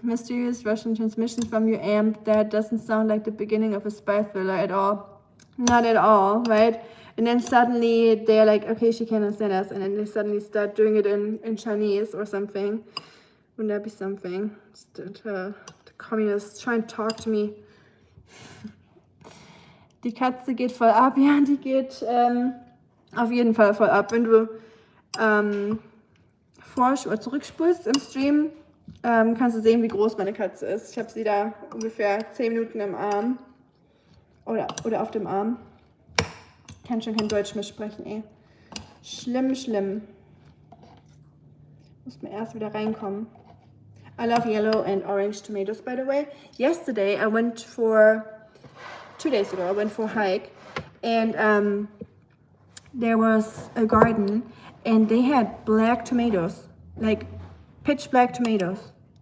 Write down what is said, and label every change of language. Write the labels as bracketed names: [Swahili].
[English] Mysterious Russian transmission from your amp. That doesn't sound like the beginning of a spy thriller at all. Not at all, right? And then suddenly they're like, okay, she can't understand us. And then they suddenly start doing it in Chinese or something. Wouldn't that be something? The communists trying to talk to me. [German] Die Katze geht voll ab. Ja, die geht auf jeden Fall voll ab. Wenn du forsch oder zurückspulst im Stream, kannst du sehen, wie groß meine Katze ist. Ich habe sie da ungefähr 10 Minuten im Arm. Oder auf dem Arm. Kann schon kein Deutsch mehr sprechen, ey. Schlimm, schlimm. Muss mir erst wieder reinkommen. [English] I love yellow and orange tomatoes, by the way. Yesterday, I went for... 2 days ago, I went for a hike, and there was a garden, and they had black tomatoes, like pitch black tomatoes.